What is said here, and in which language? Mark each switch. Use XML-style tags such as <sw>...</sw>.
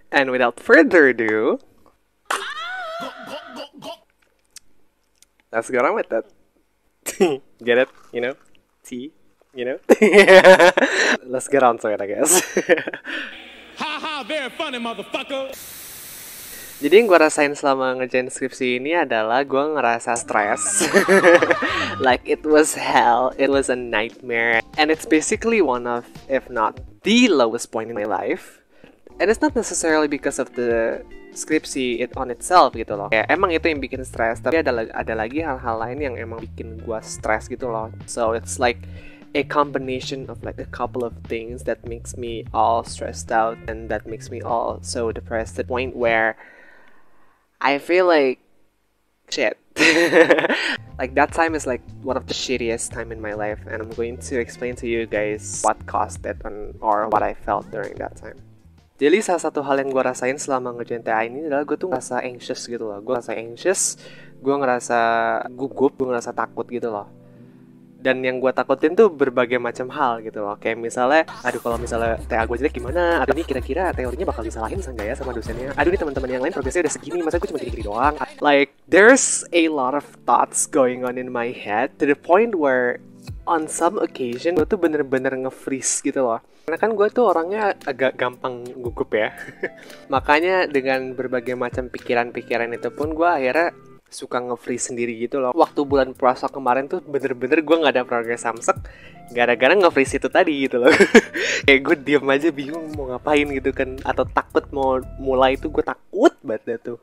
<en>And without further ado, let's get on with that. Get it? You know? Tea? You know? Let's get on to it, I guess. Ha ha, very funny motherfucker.</en> <id>Jadi yang gue rasain selama ngerjain skripsi ini adalah gue ngerasa stres.</id> <en>Like it was hell, it was a nightmare. And it's basically one of, if not the lowest point in my life. And it's not necessarily because of the skripsi on itself</en> <id>gitu loh. Ya, emang itu yang bikin stres, tapi ada lagi hal-hal lain yang emang bikin gue stres gitu loh.</id> <en>So it's like a combination of like a couple of things that makes me all stressed out and that makes me all so depressed to the point where I feel like shit. Like that time is like one of the shittiest time in my life, and I'm going to explain to you guys what caused it or what I felt during that time.</en> <id>Jadi salah satu hal yang gue rasain selama ngerjain TA ini adalah gue tuh ngerasa anxious gitu loh. Gue ngerasa anxious, gue ngerasa gugup, gue ngerasa takut gitu loh. Dan yang gue takutin tuh berbagai macam hal gitu loh. Kayak misalnya, aduh kalau misalnya TA gue jelek gimana? Aduh ini kira-kira teorinya bakal disalahin enggak ya sama dosennya? Aduh ini teman-teman yang lain progresnya udah segini, masa gue cuma gini-gini doang?</id> <en>Like, there's a lot of thoughts going on in my head to the point where on some occasion</en> <id>gue tuh bener-bener nge-freeze gitu loh. Karena kan gue tuh orangnya agak gampang gugup ya. Makanya dengan berbagai macam pikiran-pikiran itu pun gue akhirnya suka nge-freeze sendiri gitu loh. Waktu bulan puasa kemarin tuh bener-bener gue gak ada progres samsek gara-gara nge-freeze itu tadi gitu loh. Kayak gue diem aja bingung mau ngapain gitu kan. Atau takut mau mulai itu gue takut banget tuh.</id>